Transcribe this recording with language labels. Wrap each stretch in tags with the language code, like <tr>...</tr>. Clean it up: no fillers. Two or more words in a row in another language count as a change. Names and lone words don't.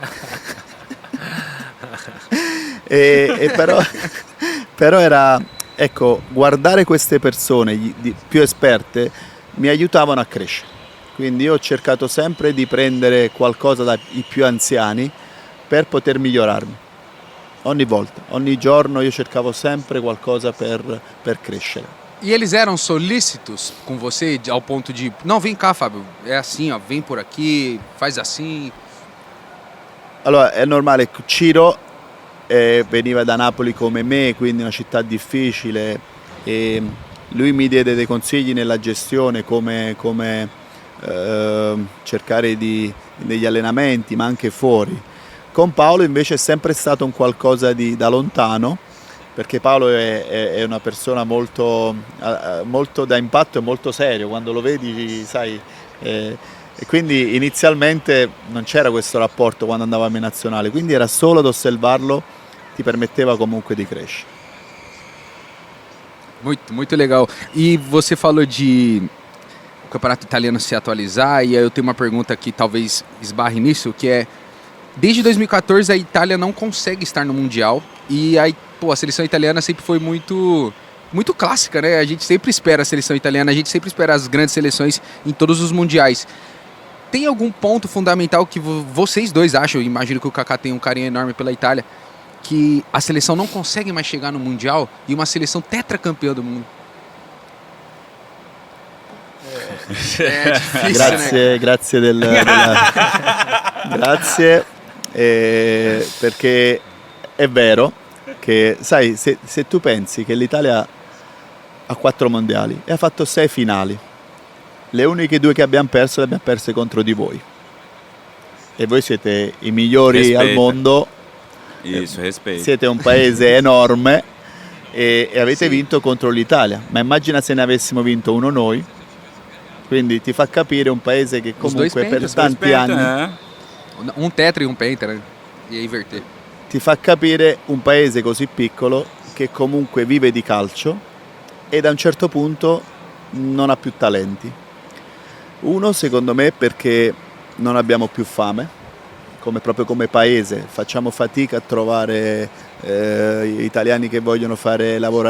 <it>Però era, ecco, guardare queste persone più esperte mi aiutavano a crescere. Quindi io ho cercato sempre di prendere qualcosa dai più anziani per poter migliorarmi. Ogni volta, ogni giorno io cercavo sempre qualcosa per crescere.</it> <pt>E eles eram solícitos com você ao ponto de, não, vem cá, Fábio, é assim, ó, vem por aqui, faz assim.</pt> <it>Allora è normale, Ciro veniva da Napoli come me, quindi una città difficile, e lui mi diede dei consigli nella gestione come cercare degli allenamenti, ma anche fuori. Con Paolo invece è sempre stato un qualcosa da lontano, perché Paolo è una persona molto da impatto e molto serio, quando lo vedi, sai, e quindi inizialmente non c'era questo rapporto quando andavamo in nazionale, quindi era solo ad osservarlo, ti permetteva comunque di crescere.</it> <pt>Muito, muito legal. E você falou de o campeonato italiano se atualizar, e aí eu tenho uma pergunta que talvez esbarre nisso, que é, desde 2014 a Itália não consegue estar no Mundial, e aí, pô, a seleção italiana sempre foi muito clássica, né? A gente sempre espera a seleção italiana, a gente sempre espera as grandes seleções em todos os mundiais. Tem algum ponto fundamental que vocês dois acham, eu imagino que o Kaká tem um carinho enorme pela Itália, que a seleção não consegue mais chegar no Mundial e uma seleção tetracampeã do mundo? É difícil,</pt> <it>Grazie,</it> <pt>né?</pt> <it>grazie, perché è vero, perché sai, se tu pensi che l'Italia ha 4 mondiali e ha fatto 6 finali, le uniche 2 che abbiamo perso le abbiamo perse contro di voi. E voi siete i migliori al</it> <pt>Respeito.</pt> <it>mondo,</it> <pt>Isso, respeito.</pt> <it>siete un paese enorme e avete Sì. vinto contro l'Italia. Ma immagina se ne avessimo vinto uno noi. Quindi ti fa capire un paese che</it> <pt>Os dois</pt> <it>comunque per</it> <pt>pentas,</pt> <it>tanti</it> <pt>Respeito,</pt> <it>anni</it> <pt>é. Um tetra e um penta, né? E aí inverter.</pt> <it>ti fa capire un paese così piccolo che comunque vive di calcio e da un certo punto non ha più talenti. Uno, secondo me, perché non abbiamo più fame, proprio come paese, facciamo fatica a trovare italiani che vogliono lavorare</it>